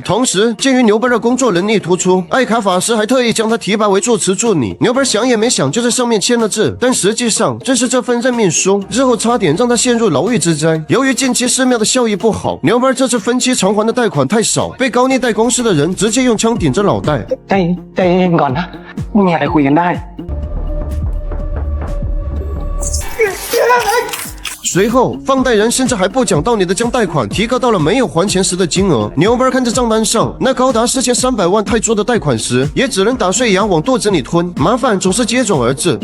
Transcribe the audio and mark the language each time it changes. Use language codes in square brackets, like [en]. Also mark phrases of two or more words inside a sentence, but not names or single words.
[zh] 同时，鉴于牛班的工作能力突出，艾卡法师还特意将他提拔为住持助理。牛班想也没想就在上面签了字，但实际上正是这份任命书，日后差点让他陷入牢狱之灾。由于近期寺庙的效益不好，牛班这次分期偿还的贷款太少，被高利贷公司的人直接用枪顶着脑袋。 [th] ใจเย็นก่อนนะไม่มีอะไรคุยกันได้ [zh] 随后，放贷人甚至还不讲道理的将贷款提高到了没有还钱时的金额。牛班看着账单上那高达4300万泰铢的贷款时，也只能打碎牙往肚子里吞。麻烦总是接踵而至。